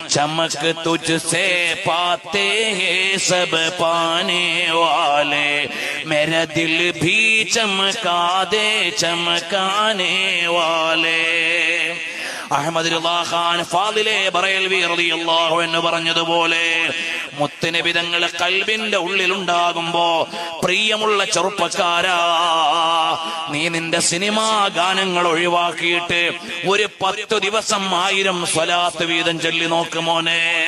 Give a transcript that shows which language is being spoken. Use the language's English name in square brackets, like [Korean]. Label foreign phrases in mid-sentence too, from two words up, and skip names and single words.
[Urdu] چمک تجھ سے پاتے ہیں سب پانے والے، میرا دل بھی چمکا دے چمکانے والے. [Malayalam] അഹ്മദ് റിളാ ഖാൻ ഫാദിലെ ബറേൽവി [Arabic] رضي الله عنه [Malayalam] പറഞ്ഞതുപോലെ മുത്തുനബി തങ്ങൾ ഖൽബിന്റെ ഉള്ളിലുണ്ടാകുമ്പോ, പ്രിയമുള്ള ചെറുപ്പക്കാരാ, നീ നിന്റെ സിനിമാ ഗാനങ്ങൾ ഒഴിവാക്കിയിട്ട് ഒരു 10 ദിവസം 1000 സ്വലാത്ത് വീതം ചൊല്ലി നോക്കുമോനെ.